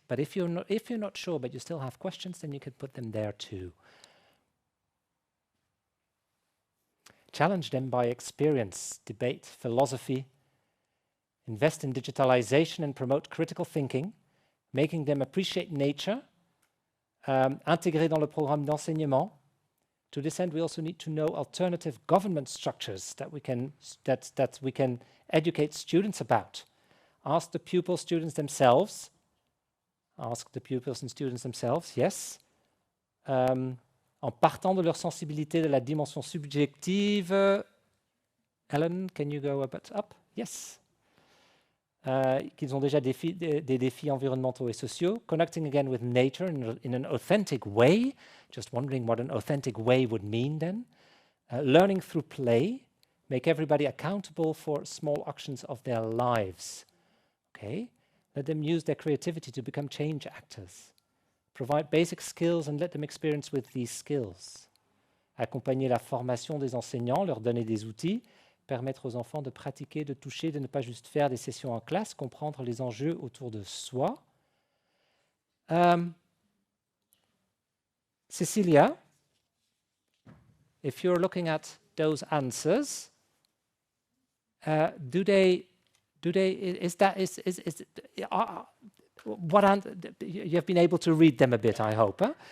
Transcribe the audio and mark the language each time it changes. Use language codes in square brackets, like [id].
[en] But if you're not sure, but you still have questions, then you can put them there too. Challenge them by experience, debate, philosophy. Invest in digitalization and promote critical thinking, making them appreciate nature. [fr] Intégrer dans le programme d'enseignement. [en] To this end, we also need to know alternative government structures that we can educate students about. Ask the pupils, students themselves. Ask the pupils and students themselves, yes. [fr] En partant de leur sensibilité de la dimension subjective. [en] Ellen, can you go a bit up? Yes. [fr] Qu'ils ont déjà des défis environnementaux et sociaux. [en] Connecting again with nature in an authentic way. Just wondering what an authentic way would mean then. Learning through play. Make everybody accountable for small actions of their lives. Okay. Let them use their creativity to become change actors. Provide basic skills and let them experience with these skills. [fr] Accompagner la formation des enseignants, leur donner des outils. Permettre aux enfants de pratiquer, de toucher, de ne pas juste faire des sessions en classe, comprendre les enjeux autour de soi. [en] Cecilia, if you're looking at those answers, you have been able to read them a bit, I hope.